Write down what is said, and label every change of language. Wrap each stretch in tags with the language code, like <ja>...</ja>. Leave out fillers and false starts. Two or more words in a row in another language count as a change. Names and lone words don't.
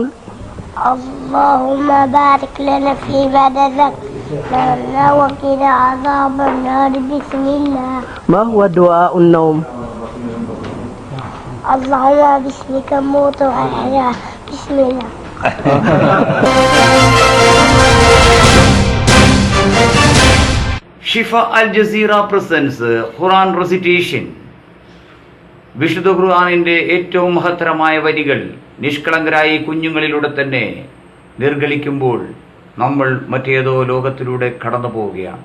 <ar>اللهم بارك لنا في بدنك لنا وقنا عذاب النار بسم الله ما هو دعاء النوم؟ اللهم باسمك موت وأحيا بسم الله</ar> <en>ഷിഫ അൽ ജസീറ presents Quran recitation.</en> <ml>വിശുദ്ധ ഖുർആനിന്റെ ഏറ്റവും മഹത്തരമായ വരികൾ നിഷ്കളങ്കരായി കുഞ്ഞുങ്ങളിലൂടെ തന്നെ നിർഗളിക്കുമ്പോൾ നമ്മൾ മറ്റേതോ ലോകത്തിലൂടെ കടന്നു പോവുകയാണ്.</ml>